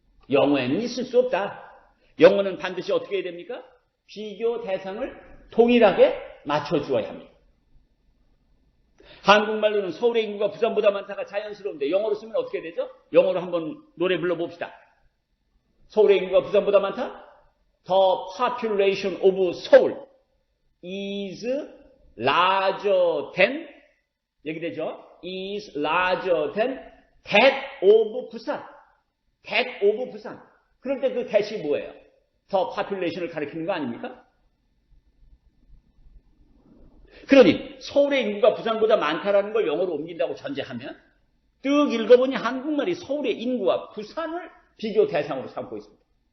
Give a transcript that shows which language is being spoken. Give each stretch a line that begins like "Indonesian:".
Korean: 영어에는 있을 수 없다. 영어는 반드시 어떻게 해야 됩니까? 비교 대상을 동일하게 맞춰주어야 합니다. 한국말로는 서울의 인구가 부산보다 많다가 자연스러운데 영어로 쓰면 어떻게 되죠? 영어로 한번 노래 불러봅시다. 서울의 인구가 부산보다 많다?
English: the population of Seoul is larger than,
Korean: 여기 되죠?
English: is larger than that of 부산.
Korean: that of 부산. 그럴 때 그 that이 뭐예요? the population을 가리키는 거 아닙니까? 그러니 서울의 인구가 부산보다 많다라는 걸 영어로 옮긴다고 전제하면 뜩 읽어보니 한국말이 서울의 인구와 부산을 비교 대상으로 삼고 있습니다.